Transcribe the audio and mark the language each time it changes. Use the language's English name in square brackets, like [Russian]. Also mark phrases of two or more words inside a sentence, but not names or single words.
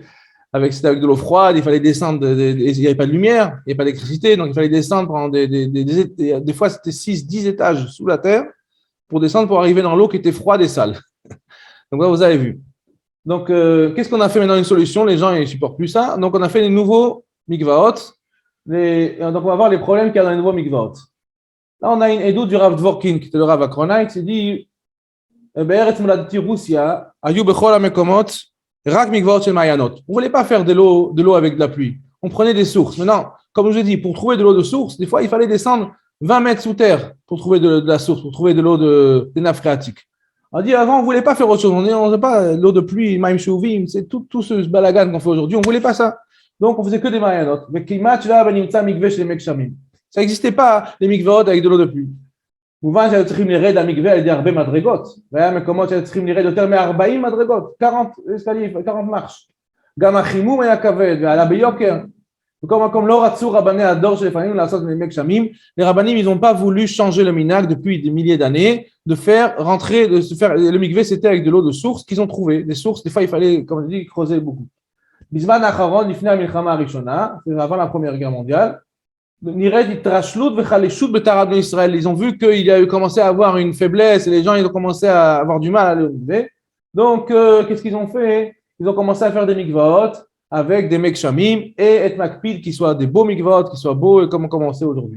[French] C'était avec de l'eau froide, il fallait descendre, il n'y avait pas de lumière, il n'y avait pas d'électricité, donc il fallait descendre pendant des fois c'était 6-10 étages sous la terre pour descendre pour arriver dans l'eau qui était froide et sale. Donc là, vous avez vu. Donc, qu'est-ce qu'on a fait maintenant une solution? Les gens, ils ne supportent plus ça. Donc, on a fait les nouveaux mikvaot. Donc, on va voir les problèmes qu'il y a dans les nouveaux mikvaot. Là, on a une édoute du Rav Dvorkin, qui était le Rav Akronite, qui dit [Hebrew] בארץ מולדתי רוסיה, היו בכל המקומות, רק מקוואות של מעיינות. [French] On ne voulait pas faire de l'eau avec de la pluie. On prenait des sources. Maintenant, comme je vous ai dit, pour trouver de l'eau de source, des fois, il fallait descendre 20 mètres sous terre pour trouver de la source, pour trouver de l'eau des nappes phréatiques. On dit avant, on ne voulait pas faire autre chose. On ne faisait pas l'eau de pluie, [Hebrew] מים שאובים, [French] c'est tout ce balagan qu'on fait aujourd'hui. On ne voulait pas ça. Donc, on faisait que des Mayanot. Ça n'existait pas, les mikvaot avec de l'eau de pluie. [Hebrew] מובן שהיו צריכים לרד למקווה על ידי הרבה מדרגות, והיה מקומות שהיו צריכים לרד יותר מ-40 מדרגות, 40 מרש. גם החימום היה כבד ועלה ביוקר. בכל מקום לא רצו רבני הדור שלפעמים לעשות מימי גשמים. [French] Les rabbanim, ils n'ont pas voulu changer le minhag depuis des milliers d'années, de faire le mikvé, c'était avec de l'eau de source qu'ils ont trouvé. Des sources, des fois il fallait, comme on dit, creuser beaucoup. [Hebrew] בזמן האחרון, לפני המלחמה הראשונה, [French] avant la première guerre mondiale, ils ont vu qu'il a commencé à avoir une faiblesse et les gens ils ont commencé à avoir du mal à le lever. Donc, qu'est-ce qu'ils ont fait? Ils ont commencé à faire des mikvaot avec des mekshamim et et makpid qui soient des beaux mikvaot, qui soient beaux comme on commençait aujourd'hui.